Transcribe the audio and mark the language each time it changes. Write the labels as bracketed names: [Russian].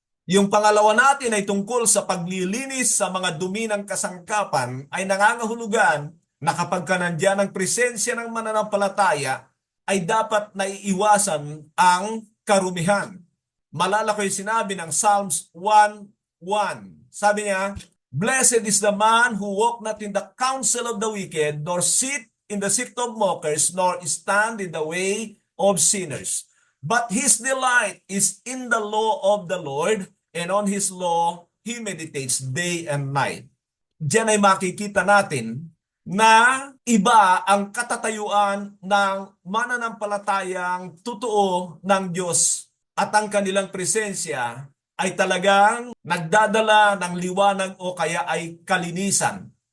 [Filipino] Yung pangalawa natin ay tungkol sa paglilinis sa mga dumi ng kasangkapan ay nangangahulugan na kapag ka nandiyan ang presensya ng mananampalataya ay dapat naiiwasan ang karumihan. Malala ko yung sinabi ng Psalms 1:1. [English] Sabi niya, "Blessed is the man who walk not in the counsel of the wicked, nor sit in the seat of mockers, nor stand in the way of sinners. But his delight is in the law of the Lord, and on his law he meditates day and night." [Filipino] Diyan ay makikita natin na iba ang katatayuan ng mananampalatayang totoo ng Diyos at ang kanilang presensya ay talagang nagdadala ng liwanag o kaya ay kalinisan.